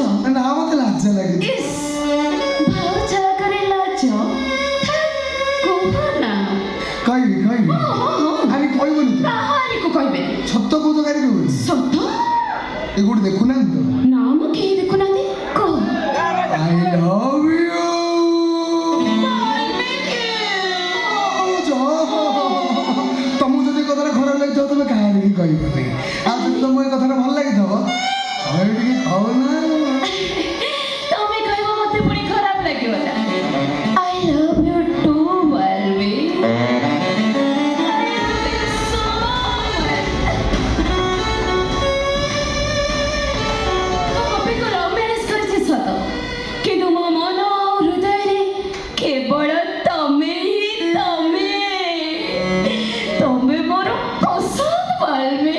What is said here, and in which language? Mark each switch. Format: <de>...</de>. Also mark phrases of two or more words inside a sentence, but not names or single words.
<or>ନା ମତେ ଲାଜ ଲାଗୁଛି। ଭାଉଜ ଆଗରେ ଲାଜ? କୁହ ନା। କହିବି ଆରେ କହିବନି ତ? କାହାରିକୁ କହିବେନି। ସତ କହୁଛ କାହାରି କହିବନି? ସତ? ଏ କୋଉଠି ଦେଖୁନାହାନ୍ତି ତ? ନା ମୁଁ କେହି ଦେଖୁନାହାନ୍ତି। କହ।</or> <en>I love you.</en> <or>ତମକୁ ଯଦି କଥାଟା ଖରାପ ଲାଗିଥିବ ତମେ କାହାରିକି କହିବନି, ଆଉ ଯଦି ତମକୁ ଏ କଥାଟା ଭଲ ଲାଗିଥିବ ତମେ ବି ଟିକେ କହୁନା। ତମେ କହିବ ମତେ ପୁଣି ଖରାପ ଲାଗିବ ନା?</or> <en>I love you too, ବାଲ୍ମୀ।</en> <or>କିନ୍ତୁ ମୋ ମନ ହୃଦୟରେ କେବଳ ତମେ ହିଁ ତମେ ମୋର ପସନ୍ଦ ବାଲ୍ମୀ।</or>